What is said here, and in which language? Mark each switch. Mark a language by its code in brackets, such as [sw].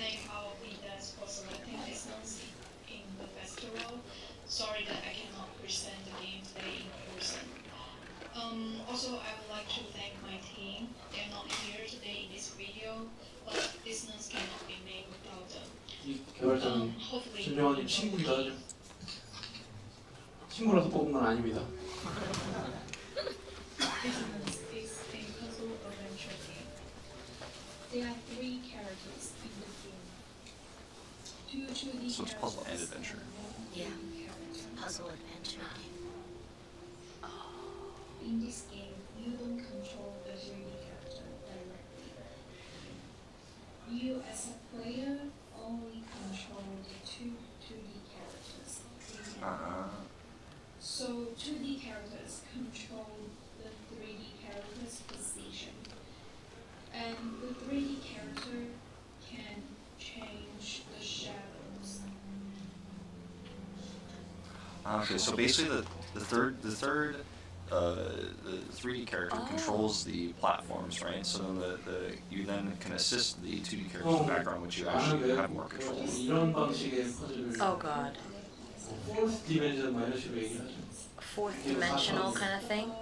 [en] I would like to thank our readers for selecting Dissonance in the festival. Sorry that I cannot present the game today in person. Also, I would like to thank my team. They're not here today in this video, but Dissonance cannot be made without them. [ko] 이 개발자는 준정원님 친구이다. 친구라서 뽑은 건 아닙니다. [en] Dissonance is a puzzle adventure game. There are 3 characters in the game. 2 2D So it's puzzle and adventure. Yeah, puzzle adventure game. In this game, you don't control the 3D character directly. You, as a player, only control the 2 2D characters. So 2D characters control the 3D character's position, and the 3D character can change the shadows. Okay, so basically the 3D character controls the platforms, right? So then you then can assist the 2D characters in the background, which you actually have more control. Oh god. Fourth dimension [ko] 뭐 이런 식으로 얘기하죠. [en] Fourth dimensional kind of thing?